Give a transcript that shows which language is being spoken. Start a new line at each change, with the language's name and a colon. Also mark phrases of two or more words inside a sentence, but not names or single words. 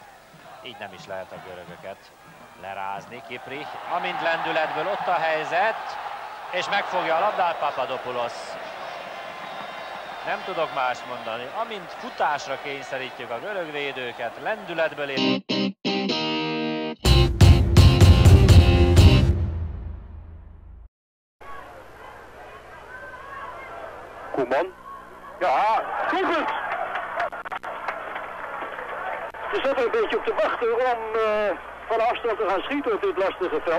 Hungarian: Így nem is lehet a görögöket lerázni. Kiprich, amint lendületből ott a helyzet, és megfogja a labdát Papadopoulos. Nem tudok mást mondani, amint futásra kényszerítjük a görög védőket, lendületből ér.
Dutch: Koeman. Ja, doelpunt! Je zat er een beetje op te wachten om van afstand te gaan schieten op dit lastige veld.